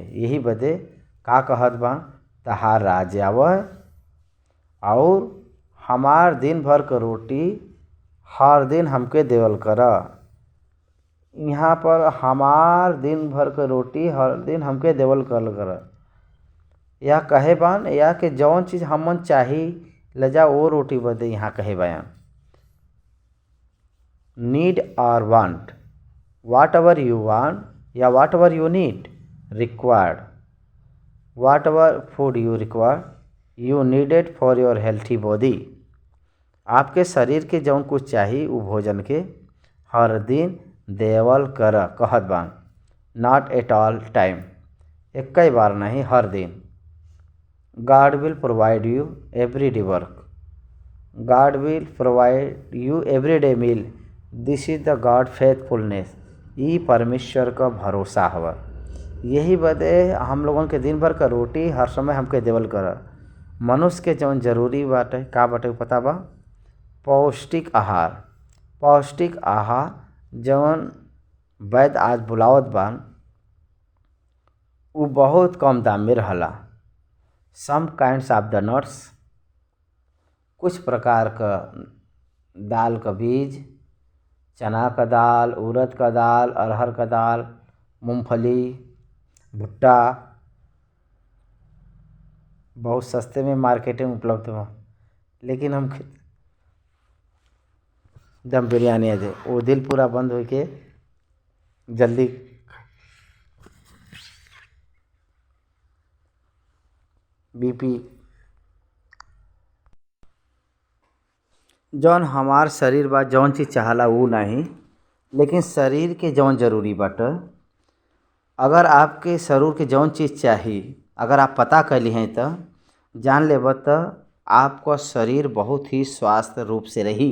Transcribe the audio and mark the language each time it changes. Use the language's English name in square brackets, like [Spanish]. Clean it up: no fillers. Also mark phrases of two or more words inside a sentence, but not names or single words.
[Bhojpuri] यही बदे का कहत बान, तहार राज आवे और हमार दिन भर का रोटी हर दिन हमके देवल कर। यहाँ पर हमार दिन भर का रोटी हर दिन हमके देवल कर। या कहे बान या कि जौन चीज़ हमन चाही ले जा वो रोटी बदे यहाँ कहे बयान। [English] need और want, what ever you want या what ever you need required, what ever food you require you needed for your healthy body। [Bhojpuri] आपके शरीर के जौन कुछ चाहिए वो भोजन के हर दिन देवल कर कहत बान। [English] not at all time, [Bhojpuri] एक कई बार नहीं, हर दिन। [English] God will provide you every day work. God will provide you every day meal. This is the God faithfulness. [Bhojpuri] ये परमेश्वर का भरोसा हवा। यही बदे हम लोगों के दिन भर का रोटी हर समय हमके देवल कर। मनुष्य के जौन जरूरी बाटे का बाटे पता बा? पौष्टिक आहार। पौष्टिक आहार जौन वैद्य आज बुलावत बान, वो बहुत कम दाम में रहला। [English] some kinds of the nuts, [Bhojpuri] कुछ प्रकार का दाल का बीज, चना का दाल, उड़द का दाल, अरहर का दाल, मूंगफली, भुट्टा बहुत सस्ते में मार्केट में उपलब्ध हो। लेकिन हम दम बिरयानी दे वो दिल पूरा बंद हो के जल्दी बीपी जौन हमार शरीर बा जौन चीज़ चाहला वो नहीं, लेकिन शरीर के जौन जरूरी बाटे, अगर आपके शरीर के जौन चीज़ चाही अगर आप पता कैली हैं तो जान लेब तो आपका शरीर बहुत ही स्वस्थ रूप से रही।